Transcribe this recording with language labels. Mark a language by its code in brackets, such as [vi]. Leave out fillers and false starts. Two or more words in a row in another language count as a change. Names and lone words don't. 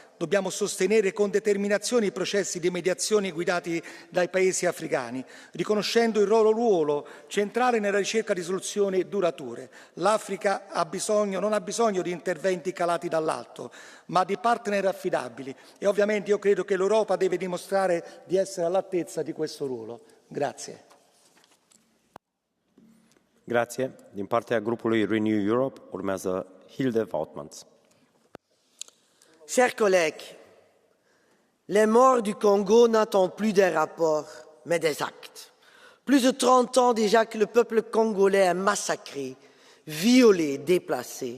[it] Dobbiamo sostenere con determinazione i processi di mediazione guidati dai paesi africani, riconoscendo il loro ruolo centrale nella ricerca di soluzioni durature. L'Africa non ha bisogno di interventi calati dall'alto, ma di partner affidabili e ovviamente io credo che l'Europa deve dimostrare di essere all'altezza di questo ruolo. Grazie. Grazie. [ro] Din partea grupului Renew Europe urmează Hilde Vautmans. [fr] Chers collègues, les morts du Congo n'attendent plus des rapports, mais des actes. Plus de 30 ans déjà que le peuple congolais est massacré, violé, déplacé.